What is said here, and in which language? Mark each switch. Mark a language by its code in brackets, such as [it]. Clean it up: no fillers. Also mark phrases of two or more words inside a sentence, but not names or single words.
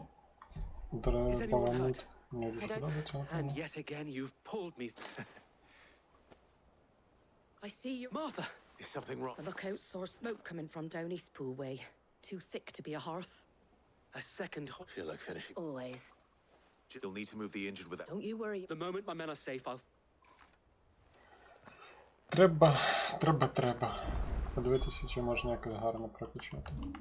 [uk] Повернуть не дуже подобається. [en] And yet again, you've pulled me. I see you. Martha! Is something wrong? The lookout saw smoke coming from down East Pool way. Too thick to be a hearth. A second. Feel like finishing. Always. You'll need to move the injured without... Don't you worry. The moment my men are safe, I'll... [uk] Треба. Подивитися, чи можна якось гарно прокачати.